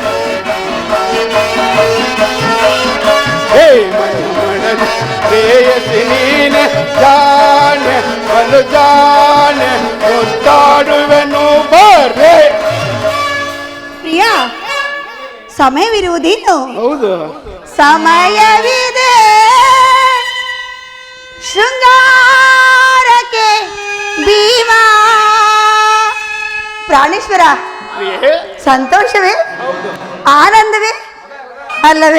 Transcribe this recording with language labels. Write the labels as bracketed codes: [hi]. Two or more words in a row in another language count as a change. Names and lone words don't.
[kn] ಮಣ್ಣ ಮುಳದಿ ಪ್ರೇಯಸಿ ನೀನೆ ಜಾನೆ ಬಲು ಜಾನೆ ಮುತ್ತಾಡುವೆನು ಬಾರೆ. ಪ್ರಿಯ, ಸಮಯವಿರುವುದೇನು? ಹೌದು, ಸಮಯವಿದೆ ಶೃಂಗಾರಕ್ಕೆ ಭೀಮಾ. ಪ್ರಾಣೇಶ್ವರ, ಸಂತೋಷವೇ ಆನಂದವೇ ಅಲ್ಲವೇ?